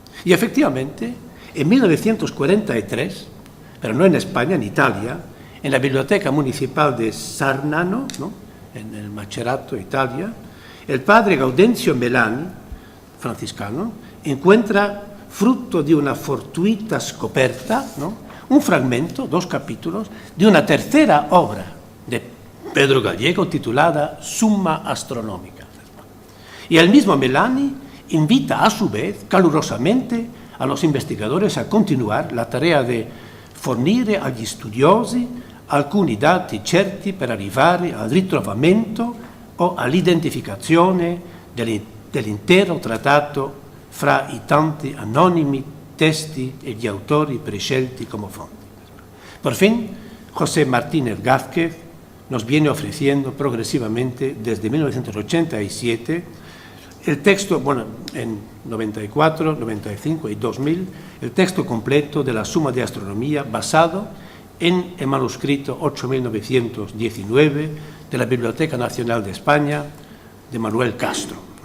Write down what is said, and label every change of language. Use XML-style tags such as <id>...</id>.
<es>Y efectivamente, en 1943, pero no en España, en Italia, en la Biblioteca Municipal de Sarnano, ¿no?, en el Macerato, Italia, el padre Gaudencio Melani, franciscano, encuentra,</es> <it>frutto di una fortuita scoperta,</it> <es>¿no?, un fragmento, 2 capítulos, de una tercera obra de Pedro Gallego titulada Summa Astronomica. Y el mismo Melani invita a su vez calurosamente a los investigadores a continuar la tarea de</es> <it>fornire agli studiosi alcuni dati certi per arrivare al ritrovamento o all'identificazione dell'intero trattato fra i tanti anonimi testi e gli autori prescelti como fonti.</it> <es>Por fin, José Martínez Gázquez nos viene ofreciendo progresivamente desde 1987 el texto, bueno, en 94, 95 y 2000, el texto completo de la Suma de Astronomía basado en el manuscrito 8919 de la Biblioteca Nacional de España de Manuel Castro.</es>